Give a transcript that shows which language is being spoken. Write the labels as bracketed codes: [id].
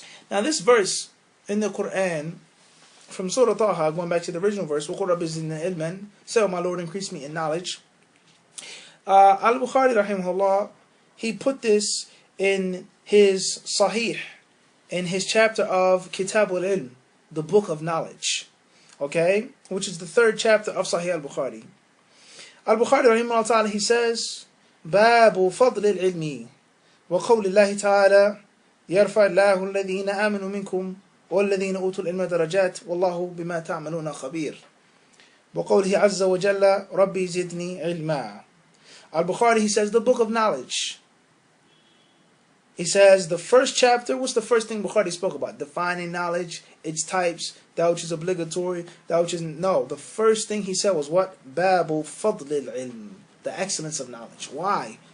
[en] Now this verse in the Quran from Surah Taha, going back to the original verse, [ar] وَقُلْ رَبِّ زِدْنِي عِلْمًا, [en] say, "O my Lord, increase me in knowledge." Al-Bukhari rahimahullah, he put this in his Sahih, in his chapter of Kitab al-Ilm, the book of knowledge, okay, which is the 3rd chapter of Sahih al-Bukhari. Al-Bukhari rahimahullah ta'ala, he says, [ar] باب فضل العلم وقول الله تعالى يرفع الله الذين آمنوا منكم والذين أوتوا العلم درجات والله بما تعملون خبير وقوله عز وجل ربي زدني علما. [en] Al-Bukhari, he says, the book of knowledge. He says the first chapter, what's the first thing Bukhari spoke about? Defining knowledge, its types, that which is obligatory, that which is no. The first thing he said was what? Babu fadlil ilm, the excellence of knowledge. Why?